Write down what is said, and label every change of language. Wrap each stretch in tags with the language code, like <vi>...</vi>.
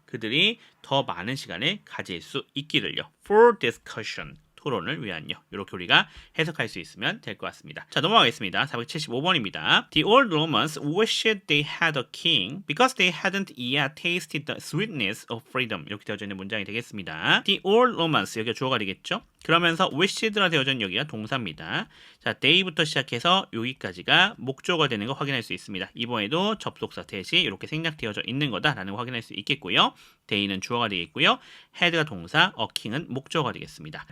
<ko>그들이 더 많은 시간을 가질 수 있기를요. For discussion. 토론을 위한요. 이렇게 우리가 해석할 수 있으면 될 것 같습니다. 자, 넘어가겠습니다. 475번입니다.</ko> <en>The old Romans wished they had a king because they hadn't yet tasted the sweetness of freedom.</en> <ko>이렇게 되어져 있는 문장이 되겠습니다. The old Romans, 여기가 주어가 되겠죠? 그러면서 wished라 되어져 있는 여기가 동사입니다. 자, day부터 시작해서 여기까지가 목적어가 되는 거 확인할 수 있습니다. 이번에도 접속사 대시 이렇게 생략되어져 있는 거다라는 거 확인할 수 있겠고요. day는 주어가 되겠고요. had가 동사, a king 은 목적어가 되겠습니다.</ko>